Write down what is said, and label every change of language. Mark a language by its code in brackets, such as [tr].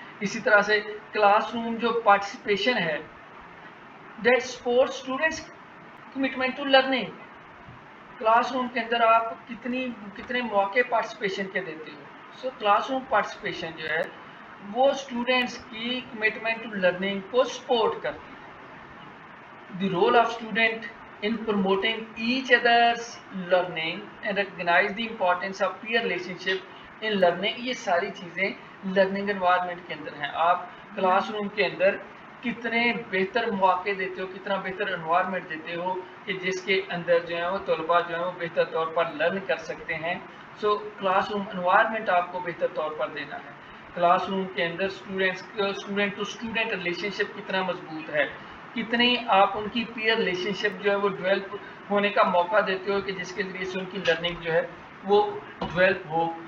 [ur] اسی طرح سے کلاس روم جو پارٹیسپیشن ہے, [en] That support students commitment to learning. [ur] Class room کے اندر آپ کتنے موقع پارٹیسپیشن کے دیتے ہو. سو کلاس روم پارٹیسپیشن جو ہے وہ اسٹوڈنٹس کی کمٹمنٹ ٹو لرننگ کو سپورٹ کرتی ہے. [en] The role of student in promoting each other's learning and recognize the importance of peer relationship in learning. [ur] یہ ساری چیزیں لرننگ انوائرمنٹ کے اندر ہیں. آپ کلاس روم کے اندر کتنے بہتر مواقع دیتے ہو, کتنا بہتر انوائرمنٹ دیتے ہو کہ جس کے اندر جو ہے وہ طلباء جو ہے وہ بہتر طور پر لرن کر سکتے ہیں. سو کلاس روم انوائرمنٹ آپ کو بہتر طور پر دینا ہے. کلاس روم کے اندر اسٹوڈنٹ ٹو اسٹوڈنٹ ریلیشن شپ کتنا مضبوط ہے, کتنی آپ ان کی پیئر ریلیشن شپ جو ہے وہ ڈیولپ ہونے کا موقع دیتے ہو کہ جس کے ذریعے سے ان کی لرننگ جو ہے وہ ڈیولپ ہو.